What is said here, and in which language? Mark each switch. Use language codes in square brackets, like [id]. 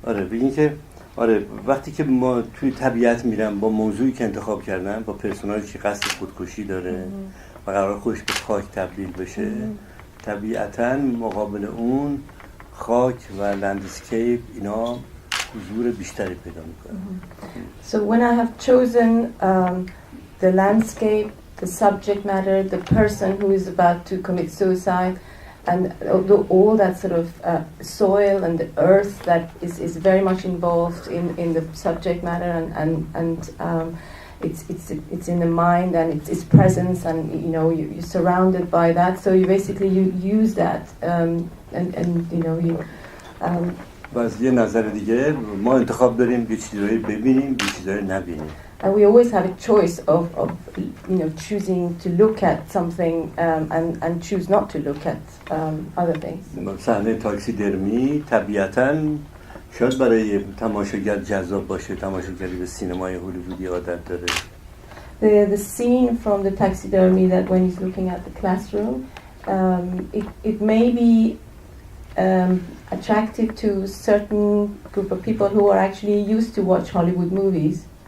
[fa] بگین که وقتی که ما توی طبیعت میرم با موضوعی که انتخاب کردم، با پرسوناژی که قصد خودکشی داره و قرار خودش به خاک تبدیل بشه، طبیعتاً مقابل اون خاک و لندسکیپ اینا حضور بیشتری پیدا میکنه. [en] So when I have chosen the landscape, the subject matter, the person who is about to commit suicide, and all that sort of soil and the earth that is very much involved in the subject matter, and it's in the mind and it's presence, and you know you're surrounded by that. So you basically you use that, and you know you. [fa] و از یه نظر دیگه ما انتخاب داریم یه چیزی رو ببینیم یه چیزی رو نبینیم. [en] And we always have a choice of you know choosing to look at something and choose not to look at other things. [fa] صحنه تاکسی درمی طبیعتاً شاید برای تماشاگر جذاب باشه، تماشاگری به سینمای هالیوودی عادت داره. [en] The scene from the taxidermy that when he's looking at the classroom, it may be attractive to a certain group of people who are actually used to watch Hollywood movies.